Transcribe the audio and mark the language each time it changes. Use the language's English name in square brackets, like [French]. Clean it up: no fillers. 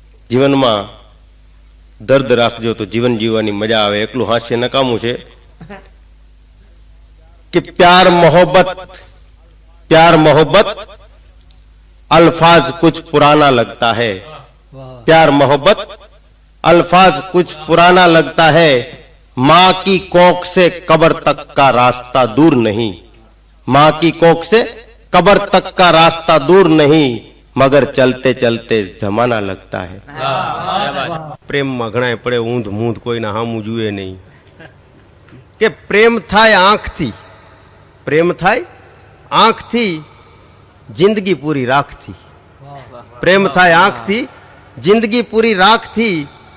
[Gujarati] જીવનમાં દર્દ રાખજો તો જીવન જીવવાની મજા આવે. એકલું હાસ્ય નકામું છે. [Hindi] કે પ્યાર મોહબ્બત अल्फाज कुछ पुराना लगता है. प्यार मोहब्बत अल्फाज कुछ पुराना लगता है. माँ की कोख से कब्र तक का रास्ता दूर नहीं. माँ की कोख से कब्र तक का रास्ता दूर नहीं. मगर चलते चलते जमाना लगता है. [Gujarati] પ્રેમમાં ઘણાય પડે ઊંધ મૂંધ, કોઈના હામું જુએ નહીં. કે પ્રેમ થાય આંખથી, પ્રેમ થાય આંખથી, જિંદગી પૂરી રાખથી. પ્રેમ થાય આંખથી, જિંદગી પૂરી રાખથી.